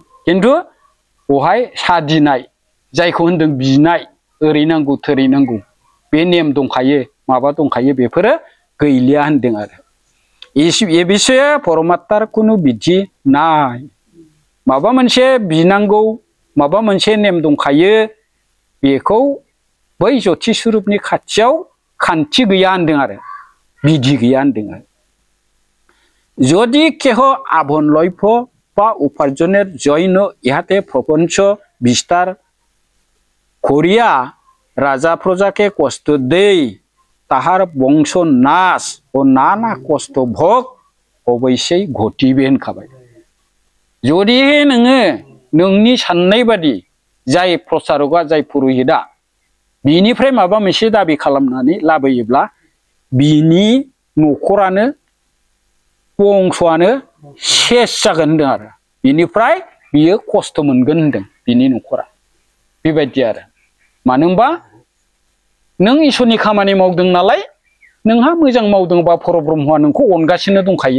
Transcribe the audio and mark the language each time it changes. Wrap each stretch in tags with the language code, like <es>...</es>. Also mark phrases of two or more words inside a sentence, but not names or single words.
<brx>खिन्थु बहाय सादिनाय जायखौ होनदों बिनाय ओरै नांगौ थोरै नांगौ बे नेम दंखायो माबा दंखायो बेफोरो गैलिया होनदों आरो</brx> <bn>এ বিষয় পরমাত্মার কুনু বিধি নাই।</bn> <brx>माबा मोनसे बिनांगौ माबा मोनसे नेम दंखायो बेखौ बै ज्योति स्वरूपनि खाथियाव खान्थि गैया होनदों आरो बिधि गैया होनदों आरो</brx> <bn>যদি কেহ আভন লইফ বা উপার্জনের জন্য ইহাতে প্রপঞ্চ বিস্তার করিয়া রাজা প্রজাকে কষ্ট দেই তাহার বংশ নাশ ও নানা কষ্ট ভোগ অবশ্যই ঘটিবে होनखाबाय।</bn> <brx>যদি नोङो नोंनि साननाय बादि जाय प्रसारकआ जाय पुरहितआ बिनिफ्राय माबा मोनसे दाबि खालामनानै लाबोयोब्ला बिनि न'खरानो बंसआनो सेस जागोन होनदों आरो बिनिफ्राय बियो खस्थ' मोनगोन होनदों बिनि न'खरा बेबायदि आरो मानो होनबा नों इसोरनि खामानि मावदों नालाय नोंहा मोजां मावदोंबा परब्रह्मआ नोंखौ अनगासिनो दंखायो।</brx>